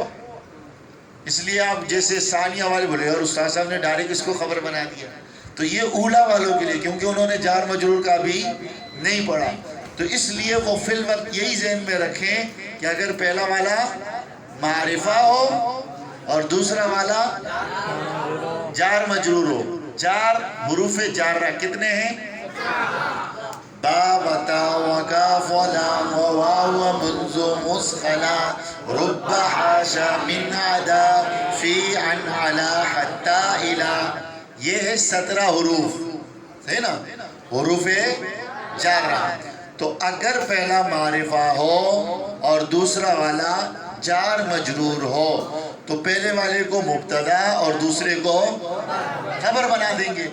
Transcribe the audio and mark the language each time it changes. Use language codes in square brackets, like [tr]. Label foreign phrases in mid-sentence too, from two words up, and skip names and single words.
[ur] اس لیے آپ جیسے ثانیہ والے بولے اور استاد صاحب نے ڈائریکٹ اس کو خبر بنا دیا، تو یہ اولا والوں کے لیے، کیونکہ انہوں نے جار مجرور کا بھی نہیں پڑھا، تو اس لیے وہ فی الوقت یہی ذہن میں رکھیں کہ اگر پہلا والا معرفہ ہو اور دوسرا والا جار مجرور ہو، جار حروف جارہ کتنے ہیں؟ [ar] با و تا و کاف و لام و واو و منذ مسخلا رب حاشا من عدا فی عن علا حتی الہ۔ [ur] یہ ہے 17 حروف، ہے نا، حروف جارہ۔ تو اگر پہلا معرفہ ہو اور دوسرا والا جار مجرور ہو تو پہلے والے کو مبتدا اور دوسرے کو خبر بنا دیں گے۔